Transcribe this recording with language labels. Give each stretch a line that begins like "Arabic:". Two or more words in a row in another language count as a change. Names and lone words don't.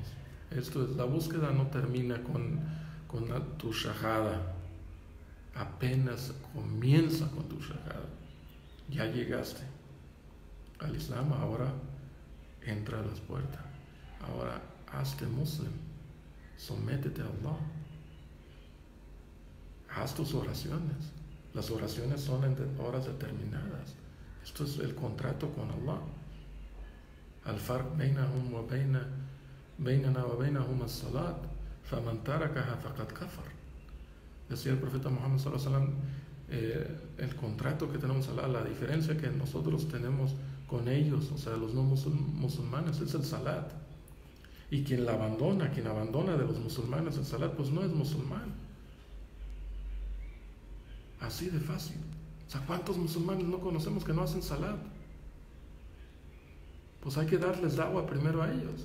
Spanish: Esto es, la búsqueda no termina con tu shahada. Apenas comienza con tu shahada. Ya llegaste al Islam, ahora entra a las puertas. Ahora hazte muslim. Sométete a Allah. Haz tus oraciones. Las oraciones son en horas determinadas. Esto es el contrato con Allah.
Arabic: الفرق بينهم وبيننا وبينهم الصلاة، فمن تركها فقد كفر.
Spanish: Decía el profeta Muhammad
Arabic: صلى الله عليه وسلم,
Spanish: el contrato que tenemos a Allah, la diferencia que nosotros tenemos con ellos, o sea, los no musulmanes, es el salat. Y quien abandona de los musulmanes el salat, pues no es musulmán. Así de fácil. O sea, ¿cuántos musulmanes no conocemos que no hacen salat? Pues hay que darles dawa primero a ellos.